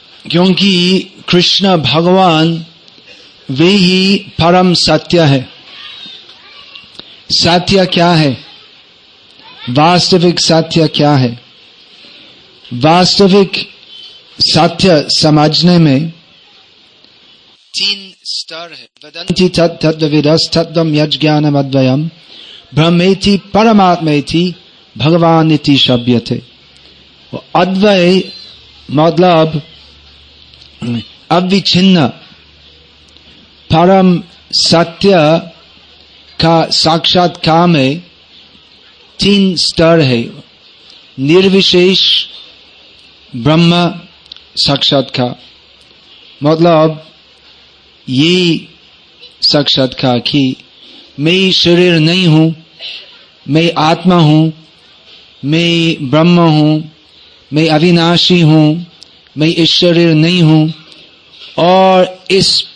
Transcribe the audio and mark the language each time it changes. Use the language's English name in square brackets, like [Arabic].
[Hindi] क्योंकि कृष्ण भगवान वे ही परम सत्य है। सत्य क्या है? वास्तविक सत्य क्या है? वास्तविक सत्य समझने में तीन स्तर है। [Sanskrit] वदन्ति तत् तद्विदस् तद्वयम् यज्ज्ञानम् अद्वयम् ब्रह्मेति परमात्मेति भगवान इति शब्यते। [Hindi] अद्वय मतलब अविच्छिन्न परम सत्य का साक्षात्कार में तीन स्तर है। निर्विशेष ब्रह्म साक्षात्कार मतलब ये साक्षात्कार कि मैं शरीर नहीं हूं, मैं आत्मा हूं, मैं ब्रह्म हूं, मैं अविनाशी हूं, मैं इस शरीर नहीं हूं और इस